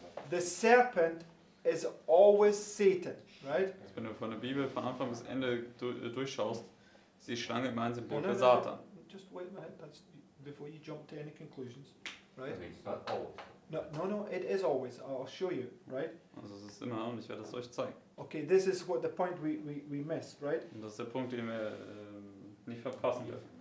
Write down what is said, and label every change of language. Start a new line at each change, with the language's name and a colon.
English: The serpent is always Satan, right?
German: Wenn du von der Bibel von Anfang bis Ende durchschaust, ist die Schlange immer ein Symbol
English: Oh, no,
German: für
English: no,
German: Satan.
English: Just wait a minute. That's before you jump to any conclusions, right? It's not old. No, it is always. I'll show you, right?
German: Also es ist immer, und ich werde es euch zeigen.
English: Okay, this is what the point we missed, right?
German: Und das ist der Punkt, den wir nicht verpassen dürfen.